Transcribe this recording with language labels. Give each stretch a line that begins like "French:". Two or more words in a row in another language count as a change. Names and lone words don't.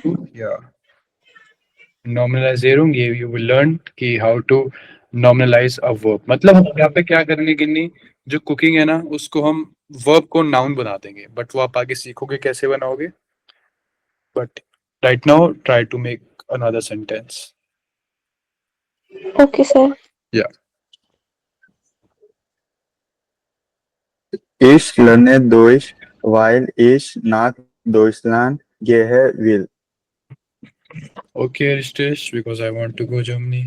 English: या normalization ये you will learn कि how to normalize a verb.
Hindi: मतलब हम यहाँ पे क्या करेंगे गिन्नी, जो कुकिंग है ना उसको हम वर्ब को नाउन बना देंगे.
English: बट
Hindi: वो आप आगे सीखोगे कैसे बनाओगे.
English: But right now try to make another sentence. Okay, sir.
German: या Ich lerne Deutsch, weil ich nach Deutschland gehe will.
English: okay Rishitesh, because I want to go Germany.